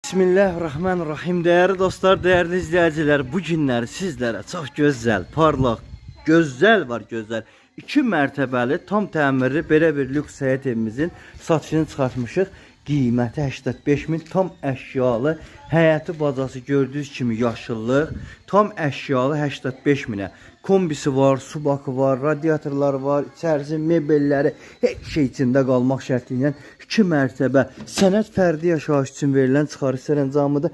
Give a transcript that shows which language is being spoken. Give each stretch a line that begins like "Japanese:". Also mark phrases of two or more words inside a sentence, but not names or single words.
Arabic: Bismillahirrahmanirrahim.
Turkish: Değerli dostlar, değerli izleyiciler, bu günler sizlere çok güzel, parlak,
Azerbaijani: gözəl var, gözəl. 2 mərtəbəli, tam təmirli belə bir lüks həyət evimizin satışını çıxartmışıq. Qiyməti 85.000, tam əşyalı, həyəti bacası gördüyünüz kimi yaşıllıq, tam əşyalı 85.000-ə. Kombisi var, subakı var, radiatorlar var, içərisi mebelləri, heç şey içində qalmaq şərti ilə 2 mərtəbə sənəd fərdi yaşayış üçün verilən çıxarış sərəncamıdır.